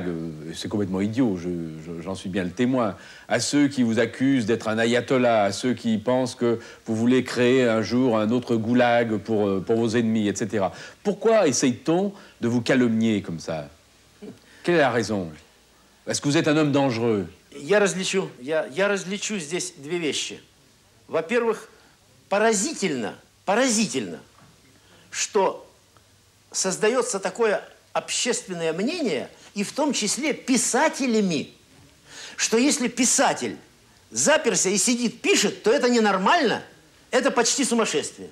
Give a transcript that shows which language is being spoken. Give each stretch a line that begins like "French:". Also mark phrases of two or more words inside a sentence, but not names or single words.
French: C'est complètement idiot, j'en suis bien le témoin. À ceux qui vous accusent d'être un ayatollah, à ceux qui pensent que vous voulez créer un jour un autre goulag pour vos ennemis, etc. Pourquoi essaye-t-on de vous calomnier comme ça? Quelle est la raison? Est-ce que vous êtes un homme dangereux?
Russian: Я различу здесь две вещи. Во-первых, поразительно, что создается такое общественное мнение, и в том числе писателями, что если писатель заперся и сидит, пишет, то это ненормально, это почти сумасшествие.